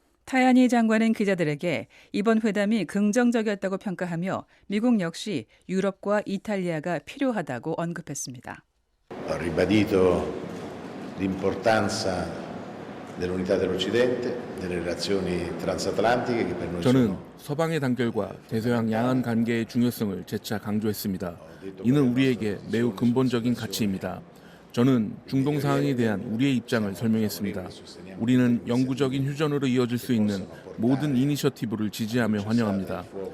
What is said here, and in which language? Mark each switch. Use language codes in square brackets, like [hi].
[ko] 타야니 장관은 기자들에게 이번 회담이 긍정적이었다고 평가하며 미국 역시 유럽과 이탈리아가 필요하다고 언급했습니다. [it] ribadito l'importanza dell'unità dell'Occidente, delle relazioni transatlantiche che per noi [ko] 저는 서방의 단결과 대서양 양안 관계의 중요성을 재차 강조했습니다. 이는 우리에게 매우 근본적인 가치입니다. 저는 중동 상황에 대한 우리의 입장을 설명했습니다. 우리는 영구적인 휴전으로 이어질 수 있는 모든 이니셔티브를 지지하며 환영합니다.